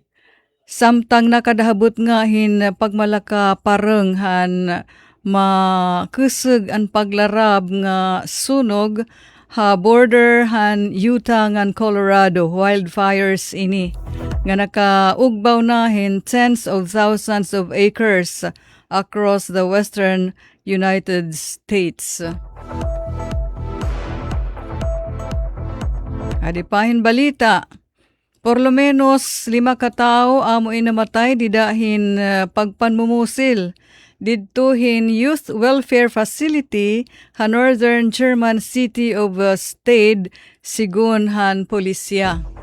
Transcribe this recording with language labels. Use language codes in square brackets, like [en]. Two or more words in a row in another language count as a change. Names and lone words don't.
[war] Samtang nakadahabot nga hin pagmalaka pareng han makusog ang paglarab nga sunog ha border han Utah ngan Colorado wildfires ini. Nga nakaugbaw na hin [en] tens of thousands of acres across the western United States. [war] Adipahin balita, [es] por lo menos [war] 5 katao amo inamatay didahin pagpanmumusil didtuhin Youth Welfare Facility ha [en] Northern German City of Stade [war] sigun han pulisya.